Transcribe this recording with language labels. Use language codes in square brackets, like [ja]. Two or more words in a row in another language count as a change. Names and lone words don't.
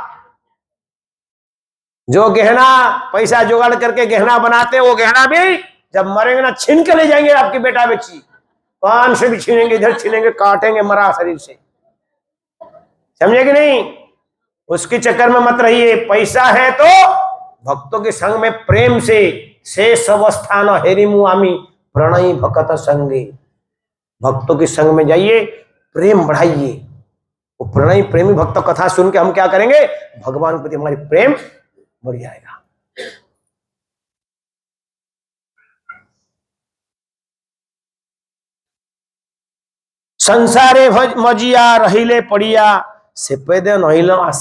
[hi] जो गहना पैसा जुगाड़ करके गहना बनाते, वो गहना भी जब मरेंगे ना छीन के ले जाएंगे आपकी बेटा बेटी, कान से भी छीनेंगे, इधर छीनेंगे, काटेंगे मरा शरीर से। समझे कि नहीं? उसके चक्कर में मत रहिए। पैसा है तो भक्तों के संग में प्रेम से सब स्थान [bn] হেরিমু আমি প্রণয়ী ভক্ত সঙ্গে। [hi] भक्तों के संग में जाइए, प्रेम बढ़ाइए। वो प्रणयी प्रेमी भक्त कथा सुन के हम क्या करेंगे? भगवान के प्रति हमारी प्रेम बढ़ जाएगा। [bn] সংসারে মজিয়া রহিলে পড়িয়া সে পদে নহিল আশা।